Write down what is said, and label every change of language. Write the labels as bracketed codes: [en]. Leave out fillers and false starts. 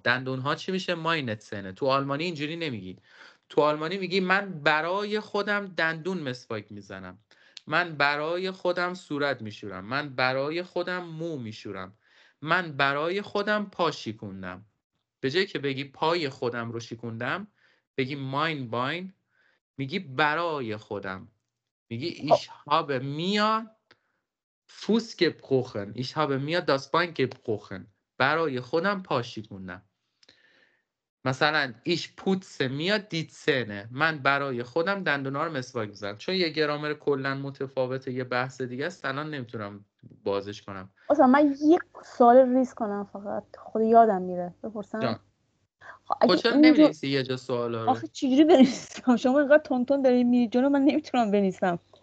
[fa] دندونها چی میشه؟ ماینت سنه. تو آلمانی اینجوری نمیگی. تو آلمانی میگی من برای خودم دندون مسواک میزنم، من برای خودم صورت میشورم، من برای خودم مو میشورم، من برای خودم پا شکوندم. به جایی که بگی پای خودم رو شکوندم بگی ماین باین، میگی برای خودم. میگی [de] ich habe mir Fuß gebrochen. Ich habe mir das Bein gebrochen. [fa] برای خودم پا شکوندم. [de] مثلا ich putze mir die Zähne. [fa] من برای خودم دندونا رو مسواک میزنم. چون یه گرامر کلا متفاوته یه بحث دیگه است الان نمیتونم بازش کنم. اصلا من یک سوال ریز کنم فقط خود یادم میره بپرسم. جان اگه چرا اینجور نمی‌نویسی یه جا سوالا رو؟ آخه چجوری بنویسم؟ شما اینقدر تون دارید میری جلو من نمیتونم بنویسم.